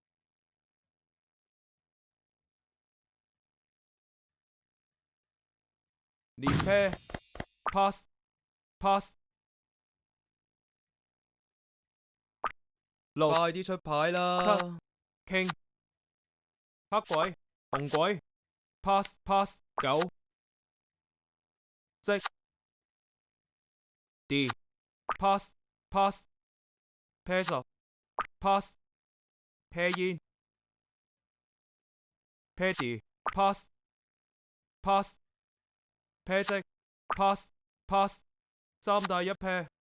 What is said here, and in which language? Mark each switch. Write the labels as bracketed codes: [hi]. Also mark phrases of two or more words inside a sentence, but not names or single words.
[en] 連 pair pass pass， [yue] 六快啲出牌啦！七 king 黑鬼紅鬼 [en] pass pass [yue] 九即 D [en] pass pass pair [yue] 十 [en] pass pair [yue] 煙 Paddy [en] pass pass [yue] 啤隻 [en] pass pass [yue] 三大一 pair。